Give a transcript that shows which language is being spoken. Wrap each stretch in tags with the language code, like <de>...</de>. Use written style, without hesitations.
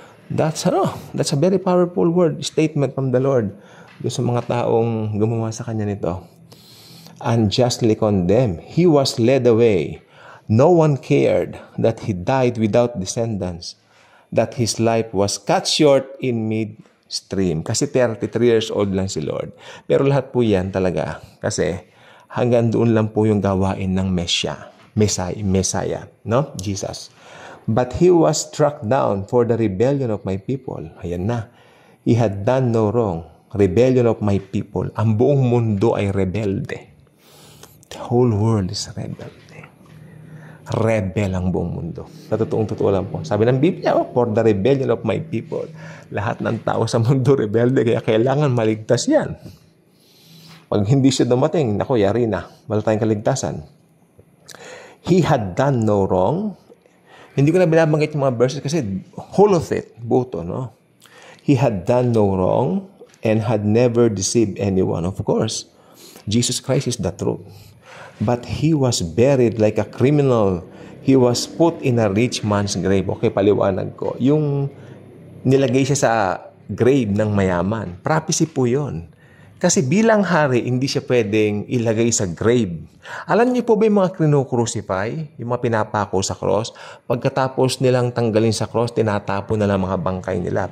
<en>That's a very powerful statement from the Lord.</en> <tl>Doon sa mga taong gumawa sa kanya nito.</tl> <en>Unjustly condemned. He was led away. No one cared that he died without descendants, that his life was cut short in midstream.</en> <tl>Kasi 33 years old lang si Lord. Pero lahat po yan talaga. Kasi hanggang doon lang po yung gawain ng Messiah, no? Jesus.</tl> <en>But he was struck down for the rebellion of my people.</en> <tl>Ayan na.</tl> <en>He had done no wrong. Rebellion of my people.</en> <tl>Ang buong mundo ay rebelde.</tl> <en>The whole world is</en> <tl>rebelde. Rebel ang buong mundo. Sa totoo lang po. Sabi ng Biblia,</tl> <en>for the rebellion of my people.</en> <tl>Lahat ng tao sa mundo rebelde, kaya kailangan maligtas yan. Pag hindi siya dumating, yari na. Wala tayong kaligtasan.</tl> <en>He had done no wrong.</en> <tl>Hindi ko na binabanggit yung mga verses kasi whole of it, buto, no?</tl> <en>He had done no wrong and had never deceived anyone. Of course, Jesus Christ is the truth. But he was buried like a criminal. He was put in a rich man's grave.</en> <tl>Okay, paliwanag ko. Yung nilagay siya sa grave ng mayaman. Prophecy po yun. Kasi bilang hari, hindi siya pwedeng ilagay sa grave. Alam niyo po ba yung mga kinocrucify? Yung mga pinapako sa cross? Pagkatapos nilang tanggalin sa cross, tinatapon na lang mga bangkay nila.</tl>